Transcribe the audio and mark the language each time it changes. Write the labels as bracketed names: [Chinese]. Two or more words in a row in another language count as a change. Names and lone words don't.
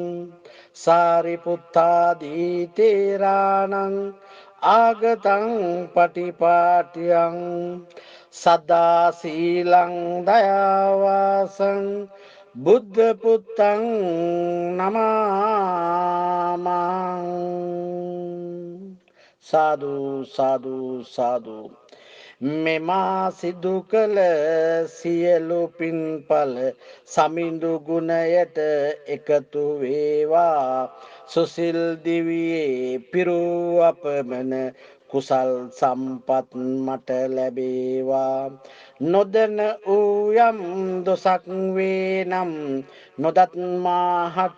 [Pali] සාරිපුත්තාදී තේරාණං ආගතං පටිපාටියං සදා සීලං දයාවාසං බුද්ධ පුත්තං නමාමං සාදු [Sinhala] සාදු සාදු මෙමා සිදු කළ සියලු පින්ඵල සමිඳු ගුණයට එකතු වේවා සුසිල් දිවියේ පිරූ අපමණ කුසල් සම්පත් මට ලැබේවා නොදන ඌයම් දොසක් වේ නම් නොදත් මාහට